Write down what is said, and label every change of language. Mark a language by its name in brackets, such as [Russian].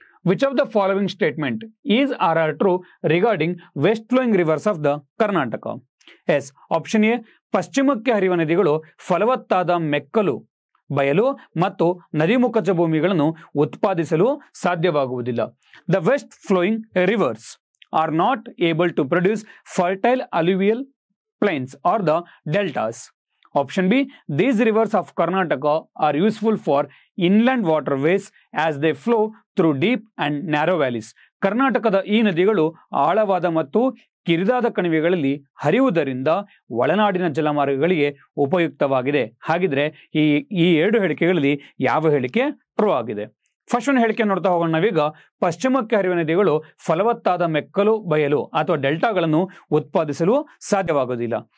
[English] Which of the following statement is or are true regarding west flowing rivers of the Karnataka? [Kannada] S, option A, ಪಶ್ಚಿಮಕ್ಕೆ ಹರಿಯುವ ನದಿಗಳು ಫಲವತ್ತಾದ ಮೆಕ್ಕಲು, ಬಯಲು ಮತ್ತು ನದಿಮುಖಜ ಭೂಮಿಗಳನ್ನು ಉತ್ಪಾದಿಸಲು ಸಾಧ್ಯವಾಗುವುದಿಲ್ಲ. [English] The west flowing rivers are not able to produce fertile alluvial plains or the deltas. Option B, these rivers of Karnataka are useful for inland waterways as they flow through deep and narrow valleys. [Kannada] ಕರ್ನಾಟಕದ ಈ ನದಿಗಳು ಆಳವಾದ ಮತ್ತು ಕಿರಿದಾದ ಕಣಿವೆಗಳಲ್ಲಿ ಹರಿಯುವುದರಿಂದ ಒಳನಾಡಿನ ಜಲಮಾರ್ಗಗಳಿಗೆ ಉಪಯುಕ್ತವಾಗಿದೆ. ಹಾಗಿದ್ರೆ ಈ 2 ಹೇಳಿಕೆಗಳಲ್ಲಿ ಯಾವ ಹೇಳಿಕೆ ಟ್ರೂ ಆಗಿದೆ? ಫಸ್ಟ್ ಒಂದು ಹೇಳಿಕೆ ನೋಡ್ತಾ ಹೋಗೋಣ. ನಾವೀಗ ಪಶ್ಚಿಮಕ್ಕೆ ಹರಿಯುವ ನದಿಗಳು ಫಲವತ್ತಾದ ಮೆಕ್ಕಲು, ಬಯಲು ಅಥವಾ ಡೆಲ್ಟಾಗಳನ್ನು ಉತ್ಪಾದಿಸಲು ಸಾಧ್ಯವಾಗೋದಿಲ್ಲ.